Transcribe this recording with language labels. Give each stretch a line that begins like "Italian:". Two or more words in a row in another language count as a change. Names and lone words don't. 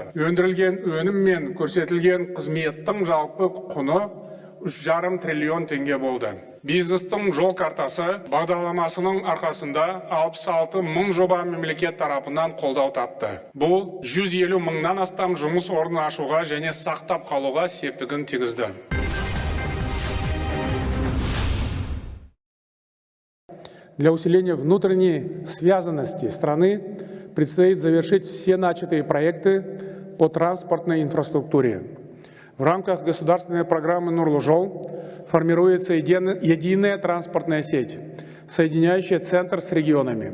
Kazakh: Өндірілген өнім мен көрсетілген қызметтің жалпы құны 3,5 триллион теңге болды. Бизнестің жол картасы бағдарламасының арқасында 66 мың жоба мемлекет тарапынан қолдау тапты. Бұл 150 мыңнан астам жұмыс орны ашуға және сақтап қалуға септігін тигізді.
Russian: Для усиления внутренней связанности страны предстоит завершить все начатые проекты по транспортной инфраструктуре. В рамках государственной программы «Нурлы жол» формируется единая транспортная сеть, соединяющая центр с регионами.